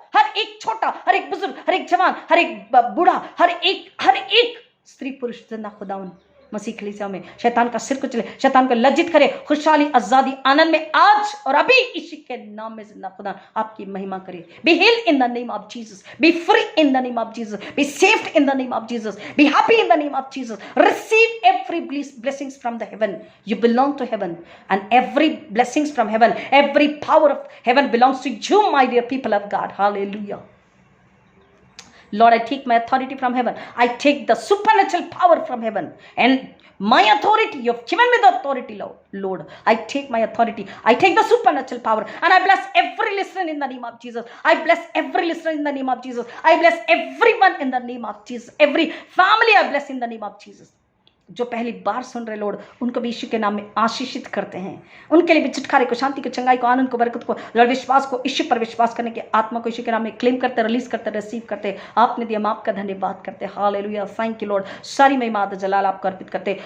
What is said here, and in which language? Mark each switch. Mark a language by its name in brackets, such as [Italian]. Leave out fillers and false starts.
[Hindi] हर एक छोटा, हर एक बुजुर्ग, हर एक जवान, हर एक बूढ़ा, हर एक स्त्री पुरुष जिंदा खुदा मसीह कलीसिया में शैतान का सिर कुचले, शैतान को लज्जित करे, खुशहाली, आजादी, आनंद में आज और अभी यीशु के नाम में जिंदा खुदा आपकी महिमा करे। [English] Be healed in the name of Jesus, be free in the name of Jesus, be saved in the name of Jesus, be happy in the name of Jesus. Receive every blessings from the heaven. You belong to heaven, and every blessings from heaven, every power of heaven belongs to you, my dear people of God. Hallelujah. Lord, I take my authority from heaven. I take the supernatural power from heaven. And my authority, you have given me the authority, Lord. I take my authority. I take the supernatural power. And I bless every listener in the name of Jesus. I bless every listener in the name of Jesus. I bless everyone in the name of Jesus. Every family I bless in the name of Jesus. [Hindi] जो पहली बार सुन रहे Lord, उनको भी यीशु के नाम में आशीषित करते हैं। उनके लिए भी छुटकारे को, शांति को, चंगाई को, आनंद को, बरकत को, लॉर्ड विश्वास को, यीशु पर विश्वास करने के आत्मा को यीशु के नाम में क्लेम करते, रिलीज करते, रिसीव करते। आपने दिया, हम आपका धन्यवाद करते। Hallelujah, [English] Thank you lord. [Hindi] सारी महिमा जलाल आपको अर्पित करते।